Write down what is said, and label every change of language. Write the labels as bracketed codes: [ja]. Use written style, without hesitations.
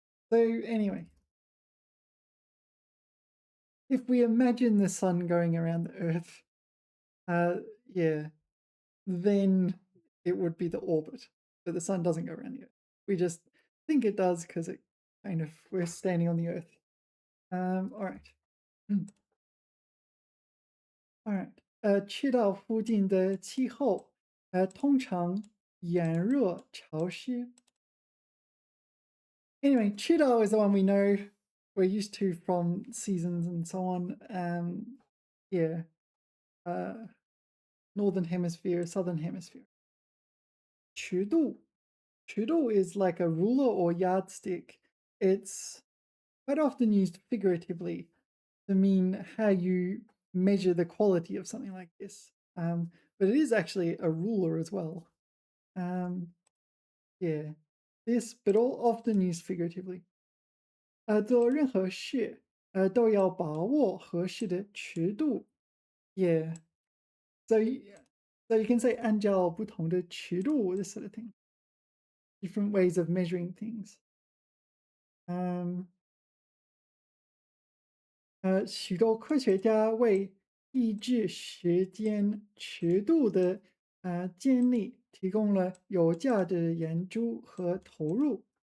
[en] So anyway, if we imagine the sun going around the Earth, yeah, then it would be the orbit. But the sun doesn't go around the Earth. We just think it does because it kind of we're standing on the Earth. All right. All right. [zh] 赤道附近的气候，通常炎热潮湿。 [en] Anyway, Chido is the one we know we're used to from seasons and so on. Yeah. Northern Hemisphere, Southern Hemisphere. 尺度. 尺度 is like a ruler or yardstick. It's quite often used figuratively to mean how you measure the quality of something like this. But it is actually a ruler as well. Yeah. This, but all often used figuratively. [zh] 做任何事，都要把握合适的尺度。 [en] Yeah. So so you can say [zh] 按照不同的尺度 [en] this sort of thing. Different ways of measuring things. [zh] 许多科学家为抑制时间尺度的建立提供了有价值的研究和投入。